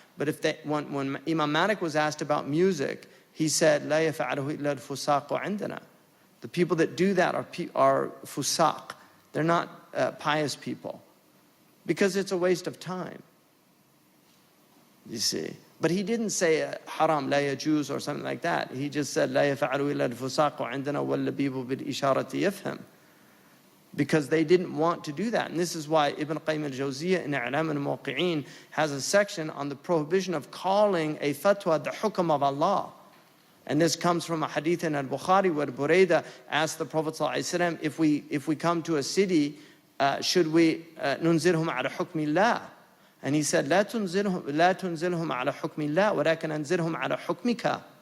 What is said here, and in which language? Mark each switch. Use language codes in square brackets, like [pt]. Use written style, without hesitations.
[en] But when Imam Malik was asked about music, he said, [ar] لا يفعله إلا الفساق عندنا. [en] The people that do that are fusaq. They're not pious people. Because it's a waste of time. You see. But he didn't say haram, [ar] la yajuz [en] or something like that. He just said, [ar] لا يفعله إلا الفساق عندنا واللبيب بالإشارة يفهم. [en] Because they didn't want to do that. And this is why Ibn Qayyim al-Jawziyah in I'lam al-Muwaqqi'in has a section on the prohibition of calling a fatwa the hukm of Allah. And this comes from a hadith in al-Bukhari where Burayda asked the Prophet ﷺ, if we come to a city, should we [ar] nunzirhum ala hukmi Allah? [en] And he said, [ar] لا تنزلهم على حكم الله ولكن أنزلهم على حكمك.